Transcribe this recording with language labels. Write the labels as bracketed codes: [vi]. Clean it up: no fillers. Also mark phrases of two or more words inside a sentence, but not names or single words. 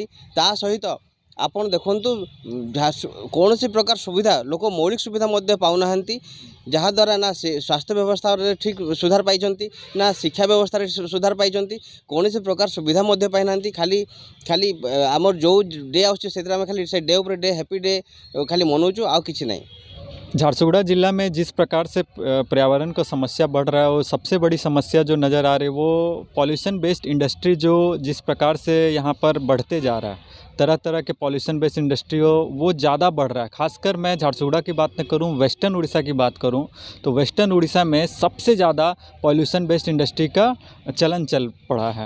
[or] ତା ସହିତ ଆପଣ ଦେଖନ୍ତୁ କୌଣସି ପ୍ରକାର ସୁବିଧା ଲୋକ ମୌଳିକ ସୁବିଧା ମଧ୍ୟ ପାଉନାହାନ୍ତି, ଯାହାଦ୍ୱାରା ନା ସେ ସ୍ୱାସ୍ଥ୍ୟ ବ୍ୟବସ୍ଥାରେ ଠିକ୍ ସୁଧାର ପାଇଛନ୍ତି ନା ଶିକ୍ଷା ବ୍ୟବସ୍ଥାରେ ସୁଧାର ପାଇଛନ୍ତି। କୌଣସି ପ୍ରକାର ସୁବିଧା ମଧ୍ୟ ପାଇନାହାନ୍ତି। ଖାଲି ଆମର ଯେଉଁ ଡେ ଆସୁଛି ସେଥିରେ ଆମେ ଖାଲି ସେ ଡେ ଉପରେ ଡେ [en] happy day [or] ଖାଲି ମନାଉଛୁ, ଆଉ କିଛି ନାହିଁ। [hi] झारसुगुड़ा ज़िला में जिस प्रकार से पर्यावरण का समस्या बढ़ रहा है, वो सबसे बड़ी समस्या जो नज़र आ रही है वो [en] pollution based industry [hi] जो जिस प्रकार से यहाँ पर बढ़ते जा रहा है, तरह तरह के [en] pollution based industry [hi] हो वो ज़्यादा बढ़ रहा है। खासकर मैं झारसुगुड़ा की बात न करूँ, वेस्टर्न उड़ीसा की बात करूँ तो वेस्टर्न उड़ीसा में सबसे ज़्यादा [en] pollution based industry [hi] का चलन चल पड़ा है।